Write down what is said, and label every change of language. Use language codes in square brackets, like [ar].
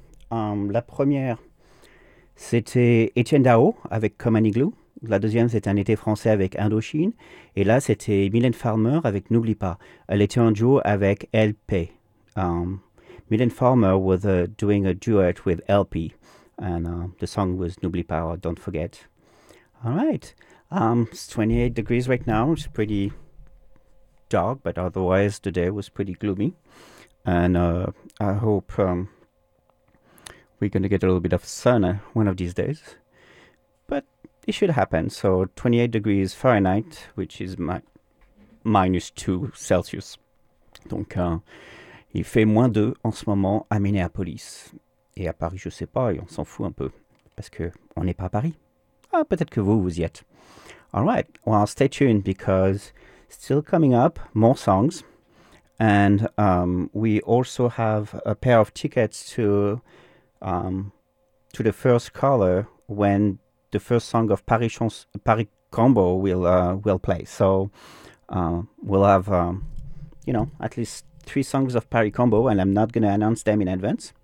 [fr] La première, c'était Étienne Dao avec Comme un igloo. La deuxième, c'était Un été français avec Indochine. Et là, c'était Mylène Farmer avec N'oublie pas. Elle était en duo avec LP. [en] Mylène Farmer was doing a duet with LP. And the song was N'oublie pas, or Don't Forget. All right. It's 28 degrees right now. It's pretty dark, but otherwise the day was pretty gloomy. And I hope we're going to get a little bit of sun one of these days. But it should happen. So 28 degrees Fahrenheit, which is minus 2 Celsius. [fr] Donc, il fait moins 2 en ce moment à Minneapolis. Et à Paris, je sais pas, et on s'en fout un peu. Parce qu'on n'est pas à Paris. Ah, peut-être que vous, vous y êtes. [en] All right, well, stay tuned because still coming up, more songs. And we also have a pair of tickets to the first caller when the first song of Paris Combo will play. So we'll have, at least 3 songs of Paris Combo, and I'm not going to announce them in advance.